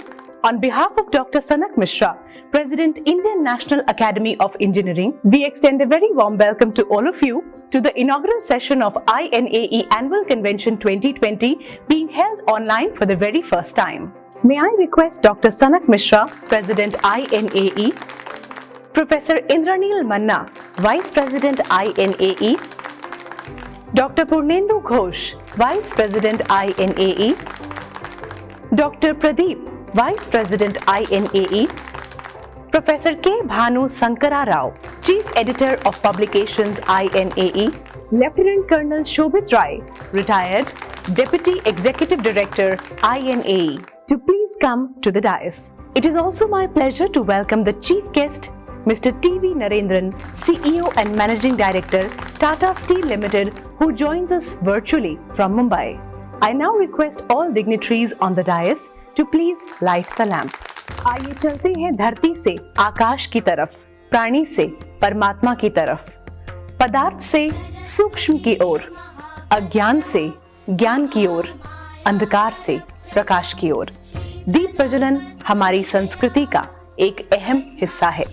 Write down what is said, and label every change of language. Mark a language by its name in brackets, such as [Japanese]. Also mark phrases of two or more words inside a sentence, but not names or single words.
[English] On behalf of Dr. Sanak Mishra, President, Indian National Academy of Engineering, we extend a very warm welcome to all of you to the inaugural session of INAE Annual Convention 2020 being held online for the very first time. May I request Dr. Sanak Mishra, President INAE, Professor Indranil Manna, Vice President INAE, Dr. Purnendu Ghosh, Vice President INAE, Dr. Pradeep, Vice President INAE, Professor K. Bhanu Sankara Rao, Chief Editor of Publications INAE, Lieutenant Colonel Shobhit Rai, Retired, Deputy Executive Director INAE, to please come to the dais. It is also my pleasure to welcome the Chief Guest, Mr. T.V. Narendran, CEO and Managing Director, Tata Steel Limited, who joins us virtually from Mumbai. I now request all dignitaries on the dais to please light the lamp. [Hindi] आइए चलते हैं धरती से आकाश की तरफ, प्राणी से परमात्मा की तरफ, पदार्थ से सूक्ष्म की ओर, अज्ञान से ज्ञान की ओर, अंधकार से प्रकाश की ओर। दीप प्रज्वलन हमारी संस्कृति का एक अहम हिस्सा है।